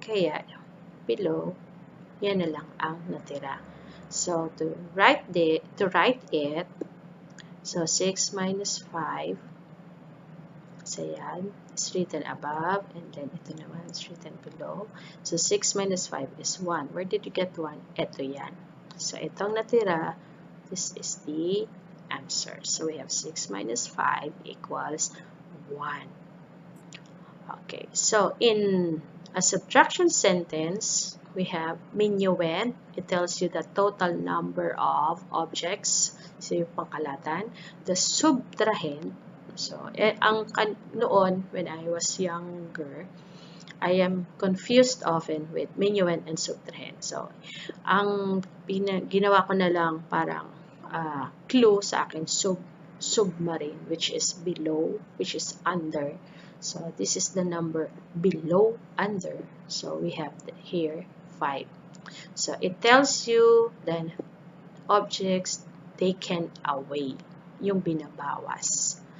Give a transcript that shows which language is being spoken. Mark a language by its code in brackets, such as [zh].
[tl] Kaya, below, yan na lang ang natira. [en] So, to write it, so 6 minus 5, so yan, it's written above, and then ito naman is written below. So, 6 minus 5 is 1. Where did you get 1? [tl] Ito yan. [en] So, [tl] itong natira, [en] this is the answer. So, we have 6 minus 5 equals 1. Okay, so in a subtraction sentence, we have minuend. It tells you the total number of objects. So, [tl] yung pangkalatan. [en] The subtrahen. So, noon, when I was younger, I am confused often with minuend and subtrahen. [tl] So, ang ginawa ko na lang parang clue sa akin, [en] submarine, which is below, which is under. So this is the number below under. So we have here 5. So it tells you then objects taken away, [tl] yung binabawas.